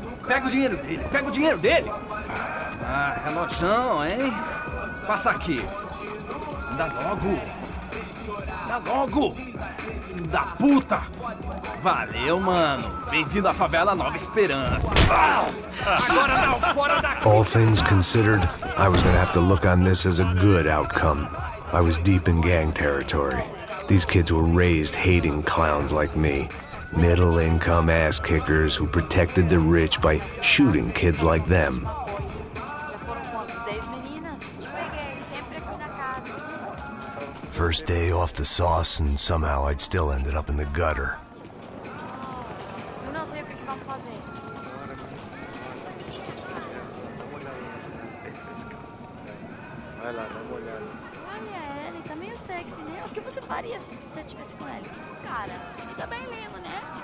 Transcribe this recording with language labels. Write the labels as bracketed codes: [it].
[pt] Pega o dinheiro dele, Ah, relojão, hein? Passa aqui. Dá logo. Filho da puta. Valeu, mano. Bem-vindo à favela Nova Esperança. Agora não, fora daqui. [en] All things considered, I was gonna have to look on this as a good outcome. I was deep in gang territory. These kids were raised hating clowns like me. Middle-income ass-kickers who protected the rich by shooting kids like them. First day off the sauce, and somehow I'd still ended up in the gutter. [pt] Eu não sei o que vamos fazer. Vai lá, dá uma olhada. Olha, ele tá meio sexy, né? O que você faria se você estivesse com ele? Cara, ele tá bem lindo, né?